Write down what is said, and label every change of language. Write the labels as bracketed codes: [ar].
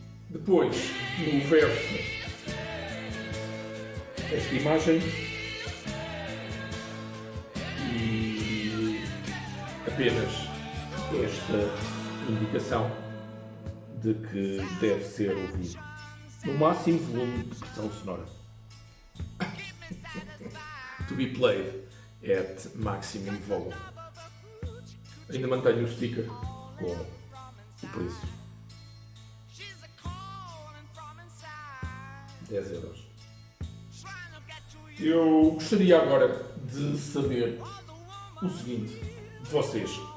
[pt] Depois, no verso, esta imagem e apenas esta indicação de que deve ser ouvido no máximo volume de pressão sonora. [en] To be played at maximum volume. [pt] Ainda mantenho o sticker com o preço. 10 euros. Eu gostaria agora de saber o seguinte de vocês.